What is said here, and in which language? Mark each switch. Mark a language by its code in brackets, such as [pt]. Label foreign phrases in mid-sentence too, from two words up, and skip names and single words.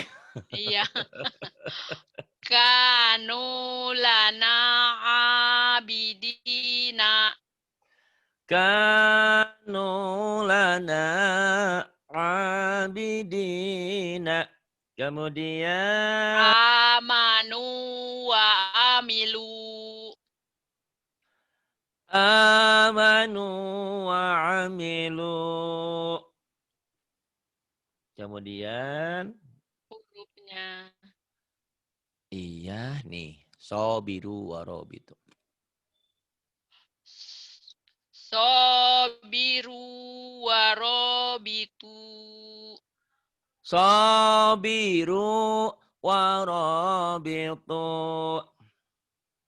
[ar] Iya. كانوا لنا عابدين. كانوا لنا عابدين. Kemudian آمنوا وعملوا. آمنوا وعملوا. Kemudian Hurufnya. [id] iya nih, [ar] صابروا ورابطوا. صابروا ورابطوا. صابروا ورابطوا.